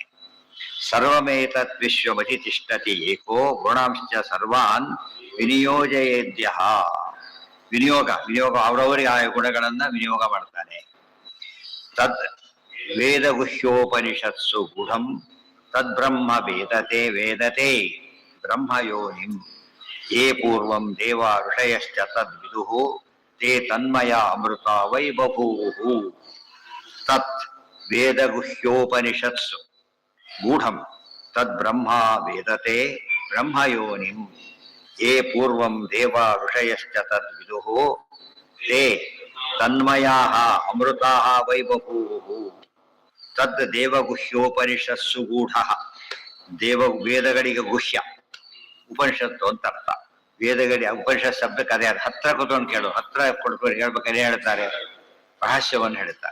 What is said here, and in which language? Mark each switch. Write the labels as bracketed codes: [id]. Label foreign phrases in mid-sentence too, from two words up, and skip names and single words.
[sa] ಸರ್ವಮೇತತ್ ವಿಶ್ವಮಧಿತಿಷ್ಠತಿ ಏಕೋ ಗುಣಾಂಶ್ಚ ಸರ್ವಾನ್ ವಿನಿಯೋಜಯೇದ್ಯ. [kn] ವಿನಿಯೋಗ ಅವರವರಿಗೆ ಆ ಗುಣಗಳನ್ನ ವಿನಿಯೋಗ ಮಾಡ್ತಾನೆ. [sa] ತದ್ ವೇದಗುಹ್ಯೋಪನಿಷತ್ಸು ಗೂಢಂ ತದ್ಬ್ರಹ್ಮ ವೇದತೆ ಬ್ರಹ್ಮಯೋನಿಂ ಯೇ ಪೂರ್ವಂ ದೇವ ಋಷಯಶ್ಚ ತದ್ವಿದುಃ ತೇ ತನ್ಮಯ ಅಮೃತ ವೈ ಬಭೂವು. ತತ್ ವೇದಗುಹ್ಯೋಪನಿಷತ್ಸು ಗೂಢಂ ತದ್ಬ್ರಹ್ಮ ವೇದತೆ ಬ್ರಹ್ಮಯೋನಿಂ ಯೇ ಪೂರ್ವಂ ದೇವ ಋಷಯಶ್ಚ ತದ್ವಿದುಃ ತೇ ತನ್ಮಯಾಃ ಅಮೃತಾಃ ವೈ ಬಭೂವು. ತದ್ ದೇವಗುಹ್ಯೋಪನಿಷತ್ಸು ಗೂಢಃ. [kn] ವೇದಗಳಿಗೆ ಗುಹ್ಯ, ಉಪನಿಷತ್ತು ಅಂತ ಅರ್ಥ. ವೇದಗಳಿಗೆ ಉಪನಿಷತ್ ಶಬ್ದಕ್ಕೆ ಅದೇ, ಹತ್ರ ಕೂತ್ಕೊಂಡು ಕೇಳು, ಹತ್ರ ಕೊಡ್ಕೊಂಡು ಹೇಳ್ಬೇಕಾದ್ರೆ ಹೇಳ್ತಾರೆ, ರಹಸ್ಯವನ್ನು ಹೇಳ್ತಾರೆ.